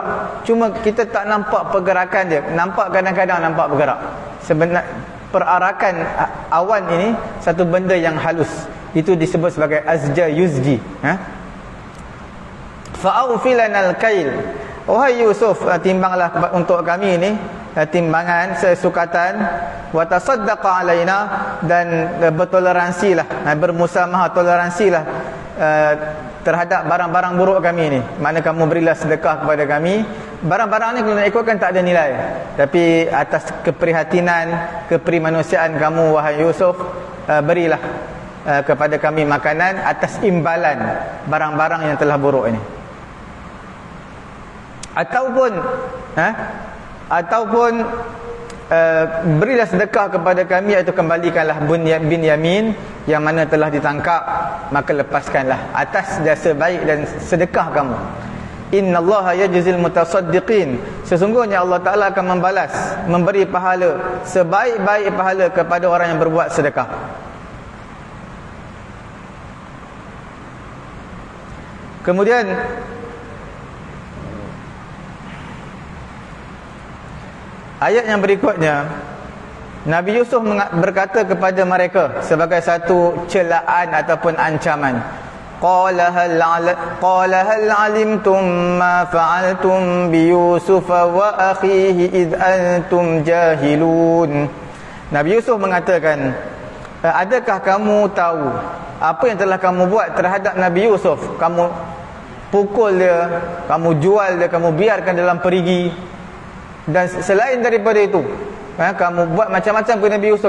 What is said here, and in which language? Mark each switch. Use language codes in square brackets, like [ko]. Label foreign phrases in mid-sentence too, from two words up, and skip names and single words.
[ms] Cuma kita tak nampak pergerakan dia. Nampak kadang-kadang nampak bergerak. Sebenarnya perarakan awan ini satu benda yang halus. Itu disebut sebagai [ar] أزجى يزجي. فأوف لنا الكيل. [ms] Wahai Yusuf, timbanglah untuk kami ini timbangan sesukatan, [ar] وتصدق علينا, [ms] dan bertoleransilah, bermusamahah, toleransilah terhadap barang-barang buruk kami ini. Mana kamu berilah sedekah kepada kami. Barang-barang ni kalau nak ikutkan tak ada nilai, tapi atas keprihatinan, keprimanusiaan kamu wahai Yusuf, berilah kepada kami makanan atas imbalan barang-barang yang telah buruk ini. Ataupun berilah sedekah kepada kami, iaitu kembalikanlah Binyamin yang mana telah ditangkap, maka lepaskanlah atas jasa baik dan sedekah kamu. [ar] إن الله يجزي المتصدقين. [ms] Sesungguhnya Allah Ta'ala akan membalas, memberi pahala, sebaik-baik pahala kepada orang yang berbuat sedekah. Kemudian ayat yang berikutnya, Nabi Yusuf berkata kepada mereka sebagai satu celaan ataupun ancaman. [ar] قال هل علمتم ما فعلتم بيوسف وأخيه إذ أنتم جاهلون. [ms] Nabi Yusuf mengatakan, adakah kamu tahu apa yang telah kamu buat terhadap Nabi Yusuf? Kamu pukul dia, kamu jual dia, kamu biarkan dalam perigi. Dan selain daripada itu, kamu buat macam-macam kepada Nabi Yusuf.